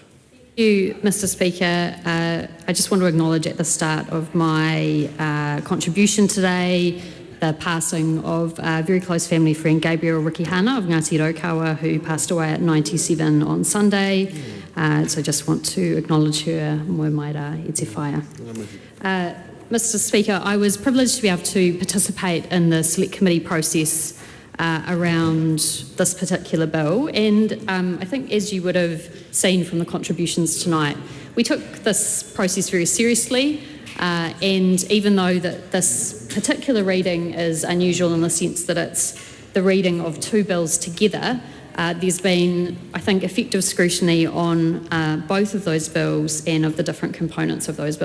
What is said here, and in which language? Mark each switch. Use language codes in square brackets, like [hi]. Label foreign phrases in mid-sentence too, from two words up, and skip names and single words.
[en] Thank you, Mr. Speaker. I just want to acknowledge at the start of my contribution today the passing of a very close family friend, Gabriel Rikihana of Ngāti Raukawa, who passed away at 97 on Sunday. So I just want to acknowledge her. [mi] Moe maira e te whaia. [en] Mr. Speaker, I was privileged to be able to participate in the Select Committee process around this particular bill, and I think, as you would have seen from the contributions tonight, we took this process very seriously, and even though that this particular reading is unusual in the sense that it's the reading of two bills together, there's been, I think, effective scrutiny on both of those bills and of the different components of those bills.